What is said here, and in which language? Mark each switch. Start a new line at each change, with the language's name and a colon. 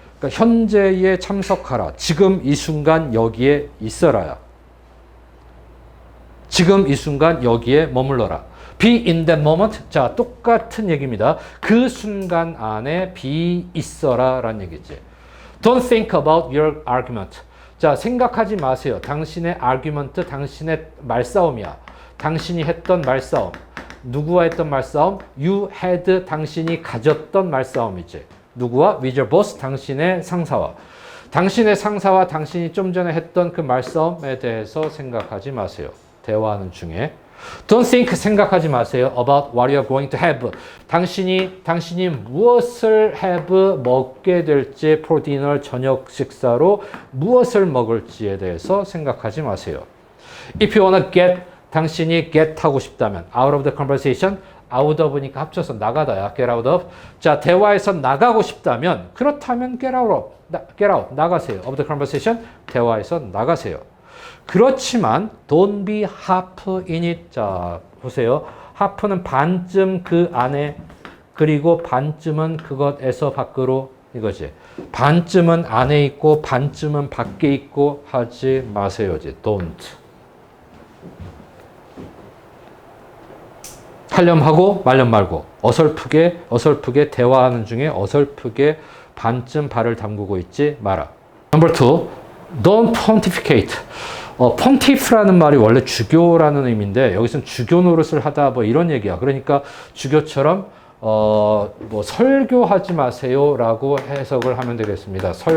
Korean: 그러니까 현재에 참석하라. 지금 이 순간 여기에 있어라야. 지금 이 순간 여기에 머물러라.
English: Be in that moment.
Korean: 자, 똑같은 얘기입니다. 그 순간 안에 be 있어라 라는 얘기지.
English: Don't think about your argument.
Korean: 자, 생각하지 마세요. 당신의 argument, 당신의 말싸움이야. 당신이 했던 말싸움. 누구와 했던 말싸움?
English: You had,
Korean: 당신이 가졌던 말싸움이지. 누구와?
English: With your boss,
Korean: 당신의 상사와. 당신의 상사와 당신이 좀 전에 했던 그 말싸움에 대해서 생각하지 마세요. 대화하는 중에.
English: Don't think,
Korean: 생각하지 마세요.
English: About what you are going to have.
Korean: 당신이 무엇을 have, 먹게 될지,
English: for dinner,
Korean: 저녁 식사로 무엇을 먹을지에 대해서 생각하지 마세요.
English: If you wanna get,
Korean: 당신이
English: get
Korean: 하고 싶다면,
English: out of the conversation, out of니까
Korean: 합쳐서 나가다야,
English: get out of.
Korean: 자, 대화에서 나가고 싶다면, 그렇다면
English: get out,
Korean: 나가세요.
English: of the conversation,
Korean: 대화에서 나가세요. 그렇지만
English: don't be half in it.
Korean: 자, 보세요. half는 반쯤 그 안에 그리고 반쯤은 그것에서 밖으로 이거지. 반쯤은 안에 있고 반쯤은 밖에 있고 하지 마세요지.
English: don't.
Korean: 하렴 하고 말렴 말고 어설프게 대화하는 중에 어설프게 반쯤 발을 담그고 있지 마라.
English: Number two, don't pontificate.
Korean: pontiff라는 말이 원래 주교라는 의미인데 여기서는 주교 노릇을 하다 뭐 이런 얘기야. 그러니까 주교처럼 뭐 설교하지 마세요라고 해석을 하면 되겠습니다.